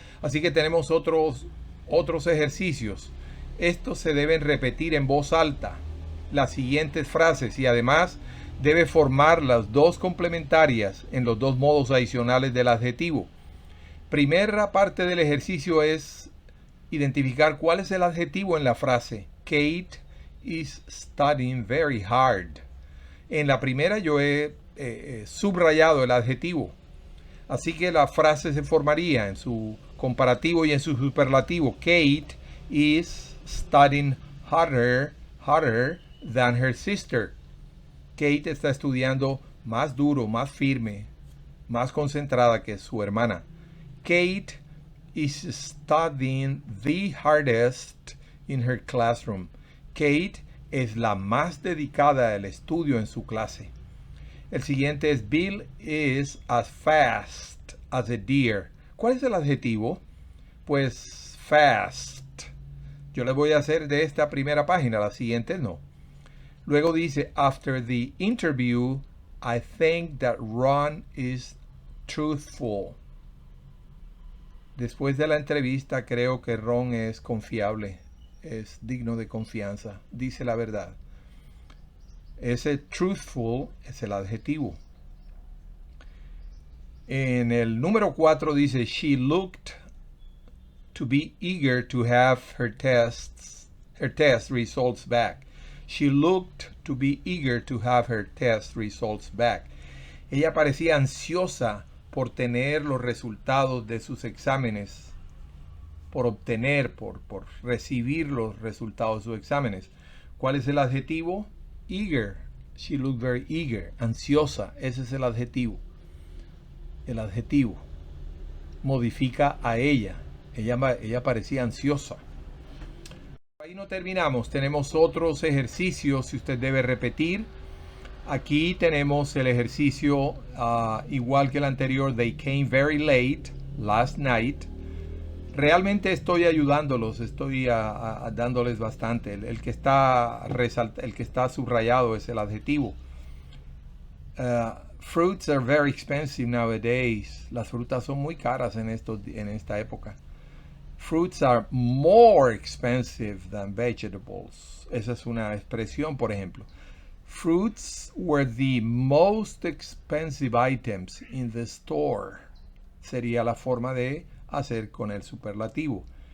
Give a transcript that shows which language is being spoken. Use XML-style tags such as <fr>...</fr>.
<es>Así que tenemos otros ejercicios. Estos se deben repetir en voz alta, las siguientes frases, y además debe formar las dos complementarias en los dos modos adicionales del adjetivo. Primera parte del ejercicio es identificar cuál es el adjetivo en la frase.</es> <en>Kate is studying very hard.</en> <es>En la primera yo he subrayado el adjetivo. Así que la frase se formaría en su comparativo y en su superlativo.</es> <en>Kate is studying harder than her sister.</en> <es>Kate está estudiando más duro, más firme, más concentrada que su hermana.</es> <en>Kate is studying the hardest in her classroom.</en> <es>Kate es la más dedicada al estudio en su clase. El siguiente es</es> <en>Bill is as fast as a deer.</en> <es>¿Cuál es el adjetivo? Pues fast. Yo le voy a hacer de esta primera página, la siguiente no. Luego dice,</es> <en>after the interview, I think that Ron is truthful.</en> <es>Después de la entrevista, creo que Ron es confiable, es digno de confianza, dice la verdad. Ese truthful es el adjetivo. En el número 4 dice,</es> <en>she looked to be eager to have her test results back. She looked to be eager to have her test results back.</en> <es>Ella parecía ansiosa por tener los resultados de sus exámenes, por recibir los resultados de sus exámenes. ¿Cuál es el adjetivo? Eager.</es> <en>She looked very eager.</en> <es>Ansiosa. Ese es el adjetivo. El adjetivo modifica a ella. Ella parecía ansiosa. Ahí no terminamos. Tenemos otros ejercicios si usted debe repetir. Aquí tenemos el ejercicio igual que el anterior.</es> <en>They came very late last night.</en> <es>Realmente estoy ayudándolos, estoy dándoles bastante. El que está subrayado es el adjetivo.</es> <en>Fruits are very expensive nowadays.</en> <es>Las frutas son muy caras en esta época.</es> <en>Fruits are more expensive than vegetables.</en> <es>Esa es una expresión, por ejemplo.</es> <en>Fruits were the most expensive items in the store.</en> <es>Sería la forma de hacer con el superlativo.</es>